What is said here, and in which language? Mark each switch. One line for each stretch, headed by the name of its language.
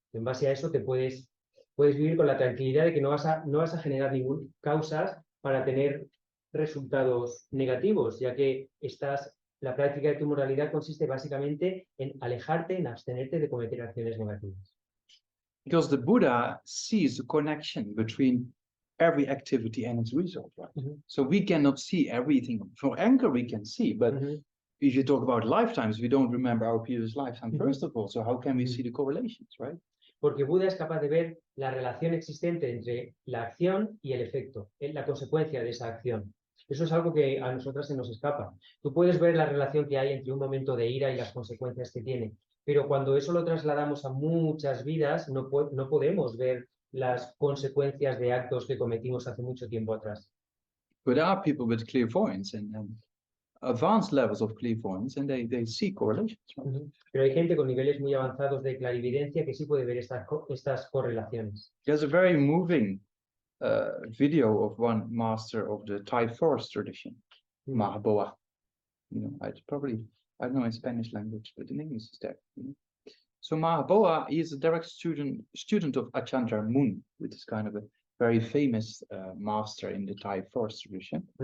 Spanish: En base a eso te puedes vivir con la tranquilidad de que no vas a generar ningún causas para tener resultados negativos, ya que la práctica de tu moralidad consiste básicamente en alejarte, en abstenerte de cometer acciones negativas.
English: Because the Buddha sees the connection between every activity and its result, right? So we cannot see everything. For anger, we can see, but if you talk about lifetimes, we don't remember our previous lifetime, first of all. So how can we see the correlations, right?
Spanish: Porque Buda es capaz de ver la relación existente entre la acción y el efecto, la consecuencia de esa acción. Eso es algo que a nosotras se nos escapa. Tú puedes ver la relación que hay entre un momento de ira y las consecuencias que tiene, pero cuando eso lo trasladamos a muchas vidas, no podemos ver las consecuencias de actos que cometimos hace mucho tiempo atrás.
English: But there are people with clairvoyance and advanced levels of clairvoyance, and they see correlations. Right?
Spanish: Pero hay gente con niveles muy avanzados de clarividencia que sí puede ver estas correlaciones.
English: There's a very moving video of one master of the Thai forest tradition, Mahaboa. You know, I don't know in Spanish language, but in English is there. You know? So Mahaboa is a direct student of Achandra Mun, which is kind of a very famous master in the Thai forest tradition.